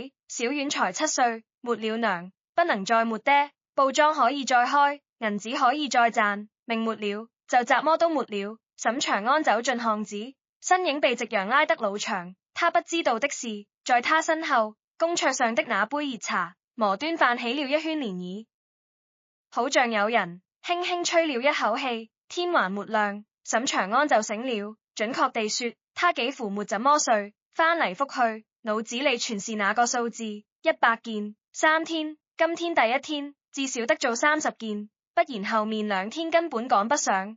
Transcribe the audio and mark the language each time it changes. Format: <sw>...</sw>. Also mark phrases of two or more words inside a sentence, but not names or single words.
<zh>小丸才7歲，沒了娘，不能再沒爹，布莊可以再開，銀子可以再賺，命沒了，就怎麼都沒了。沈長安走進巷子，身影被夕陽拉得老長。他不知道的是，在他身後，公桌上的那杯熱茶，磨端泛起了一圈漣漪，好像有人輕輕吹了一口氣。天還沒亮，沈長安就醒了。準確地說，他幾乎沒怎麼睡，翻嚟覆去，腦子裏全是那個數字：100件，3天，今天第1天，至少得做30件，不然後面2天根本趕不上。</zh>